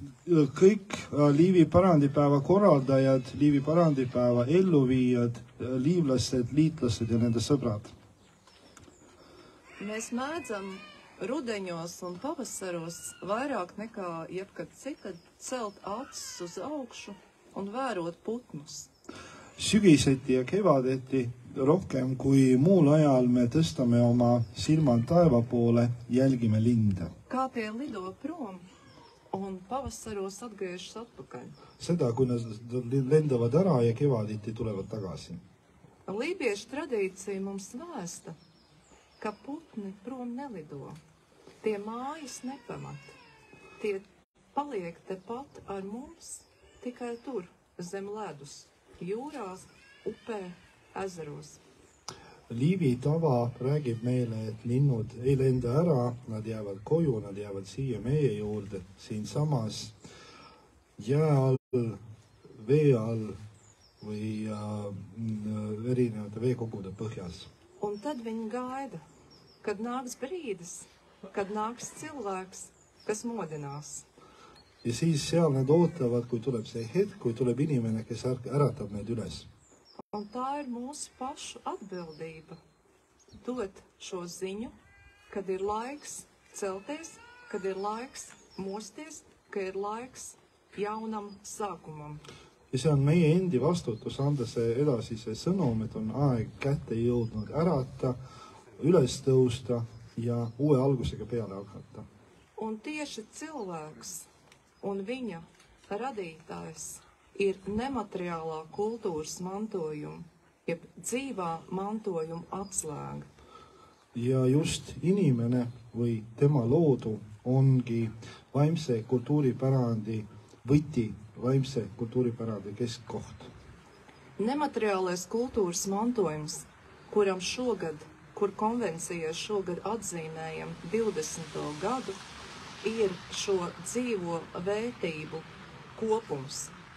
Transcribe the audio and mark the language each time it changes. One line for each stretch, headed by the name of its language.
Estonian: Kõik Liivi pärandipäeva korraldajad, Liivi pärandipäeva elluviijad, liivlased, liitlased ja nende sõbrad.
Latvian: Mēs mēdzam rudeņos un pavasaros vairāk nekā jebkad citad celt acis uz augšu un vērot putnus.
Estonian: Sügiseti ja kevadeti rohkem kui muul ajal me tõstame oma silmad taeva poole, jälgime linde.
Latvian: Kā tie lido prom un pavasaros atgriežas atpakaļ.
Estonian: Seda, kui nad lendavad ära ja kevaditi tulevad tagasi.
Latvian: Lībiešu tradīcija mums vēsta, ka putni prom nelido. Tie mājas nepamat. Tie paliek tepat ar mums, tikai tur, zem ledus, jūrās, upē, ezeros.
Estonian: Liivi tava räägib meile, et linnud ei lenda ära, nad jäävad koju, nad jäävad siia meie juurde, siin samas jää all, vee all või erinevate veekogude põhjas.
Latvian: Un tad viņi gaida, kad nāks brīdis, kad nāks cilvēks, kas modinās.
Estonian: Ja siis seal nad ootavad, kui tuleb see hetk, kui tuleb inimene, kes äratab need üles.
Latvian: Un tā ir mūsu pašu atbildība dot šo ziņu, kad ir laiks celties, kad ir laiks mosties, ka ir laiks jaunam sākumam.
Estonian: Ja see on meie endi vastutus anda see edasi see sõnum, et on aeg kätte jõudnud ärata, üles tõusta ja uue algusega peale hakata.
Latvian: Un tieši cilvēks un viņa radītājs ir nemateriālā kultūras mantojuma, jeb dzīvā mantojuma atslēga.
Estonian: Ja just inimene või tema loodu ongi vaimse kultuuripärandi võti, vaimse kultuuripärandi keskkoht.
Latvian: Nemateriālais kultūras mantojums, kuram šogad, kur konvencijai šogad atzīmējam 20. gadu, ir šo dzīvo vērtību kopums.